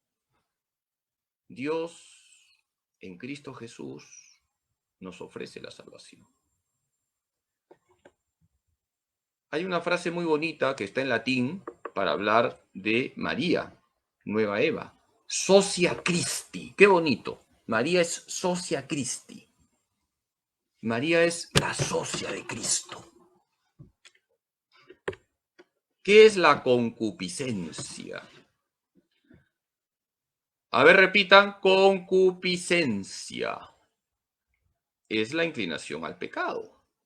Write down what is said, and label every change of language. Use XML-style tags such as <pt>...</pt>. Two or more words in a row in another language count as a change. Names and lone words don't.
<es>Dios en Cristo Jesús nos ofrece la salvación. Hay una frase muy bonita que está en latín para hablar de María, nueva Eva.</es> <la>Socia Christi.</la> <es>Qué bonito. María es</es> <la>socia Christi.</la> <es>María es la socia de Cristo. ¿Qué es la concupiscencia? A ver, repitan, concupiscencia. Es la inclinación al pecado.</es>